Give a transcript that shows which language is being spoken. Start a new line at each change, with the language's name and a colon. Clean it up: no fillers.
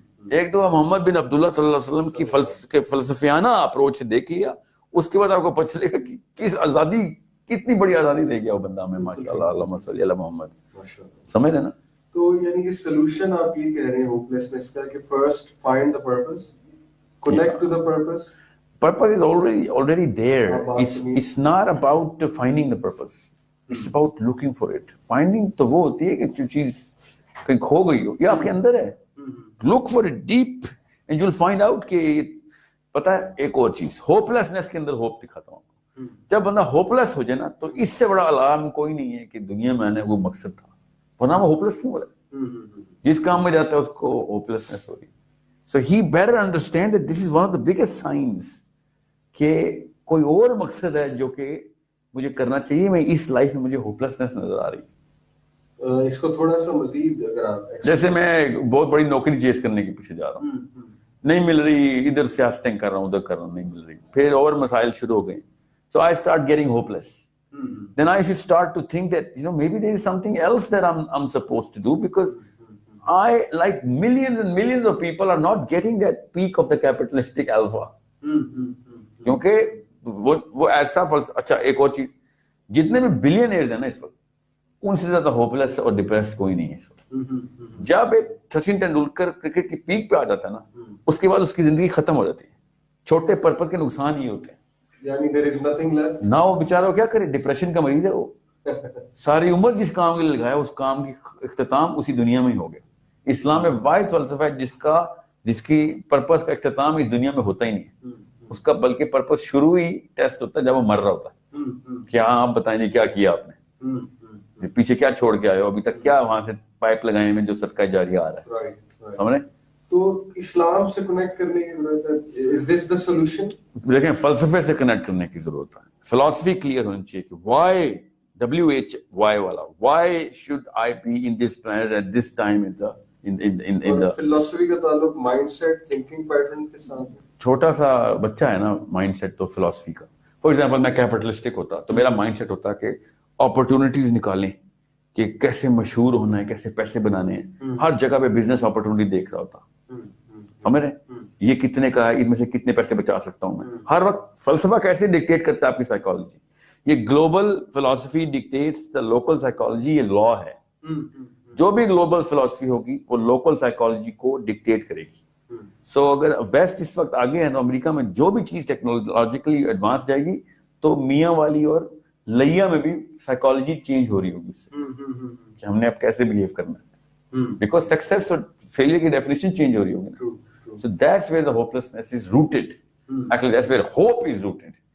Urdu: ایک دو محمد بن عبداللہ صلی اللہ علیہ وسلم کی فلسفیانہ اپروچ سے دیکھ لیا, اس کے بعد آپ کو پتہ چلے گا کہ کس آزادی, کتنی بڑی آزادی دے گیا وہ بندہ ہمیں, ماشاء اللہ, اللہم صلی علی محمد. سمجھ رہے نا. تو یعنی کہ سولوشن آپ یہ کہہ رہے ہیں ہوپلیسنس کا کہ first find
English: the purpose, connect to the purpose. Purpose is already there. It's not about finding the purpose. It's about looking for it.
Urdu: Finding تو وہ ہوتی ہے کہ جو چیز کہیں کھو گئی ہو, یہ آپ کے اندر ہے.
English: Look for it deep and you'll find out
Urdu: کہ پتہ ہے ایک اور چیز, ہوپلیسنس کے اندر ہوپ دکھاتا ہوں. جب بندہ ہوپلیس ہو جائے نا تو اس سے بڑا الارم کوئی نہیں ہے کہ دنیا میں آنے وہ مقصد تھا, ورنہ وہ ہوپلیس کیوں ہو رہا ہے. جس کام میں جاتا ہے اس کو ہوپلیسنس ہو رہی ہے.
English: So he better understand that this is one of the biggest signs
Urdu: کہ کوئی اور مقصد ہے جو کہ مجھے کرنا چاہیے, میں اس لائف میں مجھے ہوپلیسنس نظر آ رہی ہے. اس کو تھوڑا سا مزید اگر آپ, جیسے میں بہت بڑی نوکری چیز کرنے کے پیچھے جا رہا ہوں, نہیں مل رہی, ادھر سیاستیں کر رہا ہوں, ادھر کر رہا ہوں, نہیں مل رہی, پھر اور مسائل شروع ہو گئے.
English: So I start getting hopeless. Then I should start to think that, maybe there is something else that I'm supposed to do, because I, like millions and millions of people, are not getting that peak of the capitalistic alpha.
Urdu: کیونکہ وہ ایسا اچھا ایک اور چیز, جتنے بھی billionaires ہیں نا اس وقت, ان سے زیادہ ہوپلیس اور ڈپریس کوئی نہیں ہے اس وقت. جب ایک سچن ٹینڈولکر کرکٹ کی پیک پہ آ جاتا ہے نا, اس کے بعد اس کی زندگی ختم ہو جاتی ہے. چھوٹے پرپز کے نقصان یہ ہوتے ہیں, یعنی
English: there is nothing left.
Urdu: نہ وہ بیچارہ کیا کرے, ڈپریشن کا مریض ہے وہ. ساری عمر جس کام کے لیے لگایا, اس کام کی اختتام اسی دنیا میں ہی ہو گیا. اسلام میں واحد فلسفہ ہے جس کی پرپز کا اختتام اس دنیا میں ہوتا ہی نہیں ہے. اس کا بلکہ پرپز شروع ہی ٹیسٹ ہوتا ہے جب وہ مر رہا ہوتا ہے. کیا آپ بتائیں گے کیا کیا آپ نے, پیچھے کیا چھوڑ کے آئے ہو, ابھی تک کیا وہاں سے پائپ لگائے ہیں جو صدقہ جاریہ آ رہا ہے. سمجھ رہے. تو اسلام سے کنیکٹ کرنے کی ضرورت ہے.
English: Is this the solution?
Urdu: دیکھیں فلسفے سے کنیکٹ کرنے کی ضرورت ہے. فلسفی کلیئر ہونی چاہیے کہ
English: why, WHY
Urdu: والا,
English: why should I be in this planet at this time in the
Urdu: فلسفی کا تعلق مائنڈ سیٹ, تھنکنگ پیٹرن کے ساتھ. چھوٹا سا بچہ ہے نا مائنڈ سیٹ تو فلسفی کا. فار ایگزامپل میں کیپٹلسٹک ہوتا تو میرا مائنڈ سیٹ ہوتا کہ اپرچونیٹیز نکالیں, کہ کیسے مشہور ہونا ہے, کیسے پیسے بنانے ہیں, ہر جگہ پہ بزنس اپرچونیٹی دیکھ رہا ہوتا. سمجھ رہے, یہ کتنے کا ہے, ان میں سے کتنے پیسے بچا سکتا ہوں میں. ہر وقت فلسفہ کیسے ڈکٹیٹ کرتا ہے آپ کی سائیکالوجی. یہ گلوبل فلسفی ڈکٹیٹس دا لوکل سائیکالوجی, یہ لا ہے. جو بھی گلوبل فلسفی ہوگی وہ لوکل سائیکالوجی کو ڈکٹیٹ کرے گی. سو اگر ویسٹ اس وقت آگے ہے تو امریکہ میں جو بھی چیز ٹیکنالوجیکلی ایڈوانس جائے گی تو میاں والی اور لیا میں بھی سائیکالوجی چینج ہو رہی ہوگی اس سے کہ ہم نے اب کیسے بہیو کرنا ہے, بیکاز سکسیس اور فیلئر کی ڈیفینیشن چینج ہو رہی ہوگی.
English: So that's where the hopelessness is rooted. Actually that's where hope is rooted.